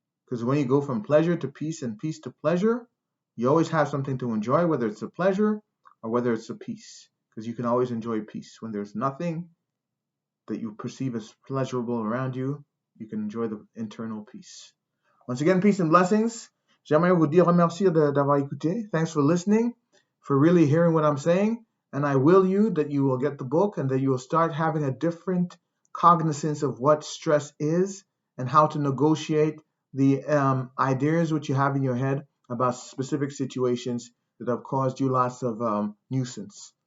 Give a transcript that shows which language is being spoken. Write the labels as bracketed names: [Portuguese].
[English] Because when you go from pleasure to peace and peace to pleasure, you always have something to enjoy, whether it's a pleasure or whether it's a peace. Because you can always enjoy peace. When there's nothing that you perceive as pleasurable around you, you can enjoy the internal peace. Once again, peace and blessings. [French] J'aimerais vous dire remercier d'avoir écouté. [English] Thanks for listening, for really hearing what I'm saying. And I will you that you will get the book and that you will start having a different cognizance of what stress is and how to negotiate the ideas which you have in your head about specific situations that have caused you lots of nuisance.